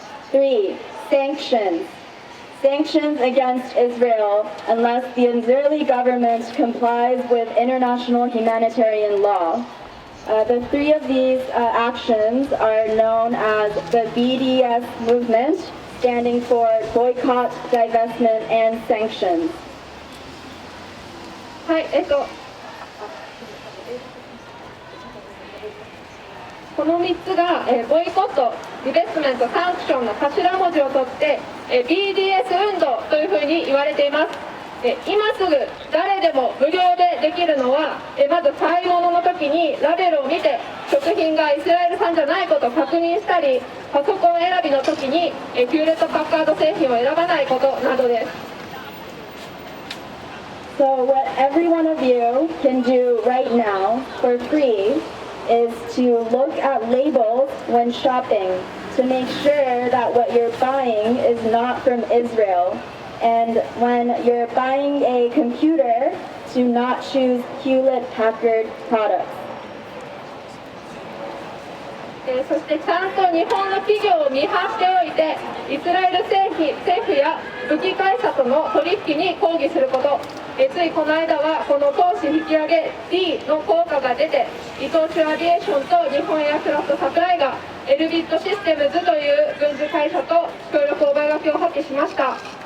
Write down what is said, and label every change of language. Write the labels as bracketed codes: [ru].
[en] 3, sanctions. Sanctions against Israel unless the Israeli government complies with international humanitarian law. The 3 of these actions are known as the BDS movement, standing for boycott, divestment, and sanctions. [ja] はい、この3つが、ボイコット、ディベストメント、サンクションの頭文字を取って、BDS 運動というふうに言われています。今すぐ誰でも無料でできるのは、まず買い物の時にラベルを見て食品がイスラエル産じゃないことを確認したり、パソコン選びの時にヒューレット・パッカード製品を選ばないことなどです。 [en] So what every one of you can do right now for free is to look at labels when shopping to make sure that what you're buying is not from Israel. And when you're buying a computer, to not choose Hewlett-Packard products. [ja] そしてちゃんと日本の企業を見張っておいて、イスラエル政府や武器会社との取引に抗議すること。ついこの間はこの投資引き上げ D の効果が出て、伊藤忠アビエーションと日本エアクラフトサプライがエルビットシステムズという軍事会社と協力覚書を破棄しました。